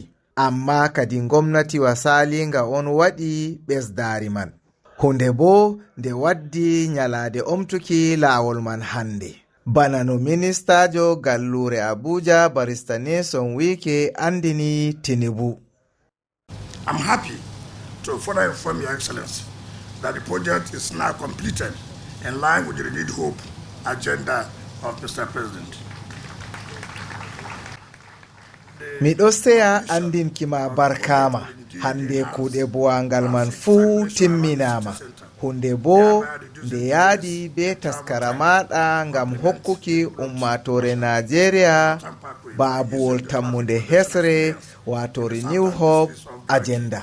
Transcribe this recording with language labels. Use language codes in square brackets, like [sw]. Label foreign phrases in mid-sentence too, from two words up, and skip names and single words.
[ff] Amma kadi gomnati wasalinga on waɗi ɓesdaari man. Hunde bo nde waddi nyalaade omtuki laawol man hande. Bana no ministajo gallure Abuja Barrister Nyesom Wike andini Tinubu. [en] I'm happy to further inform Your Excellency that the project is now completed in line with the renewed hope agenda of Mr. President. [ff] Miɗo seya andinkima barkama hande kuuɗe buwangal man fuu timminama. Hunde bo nde yaadi be taskara maɗa ngam hokkuki ummatore Nigeria baabuwol tammunde hesre wato Renew Hope agenda.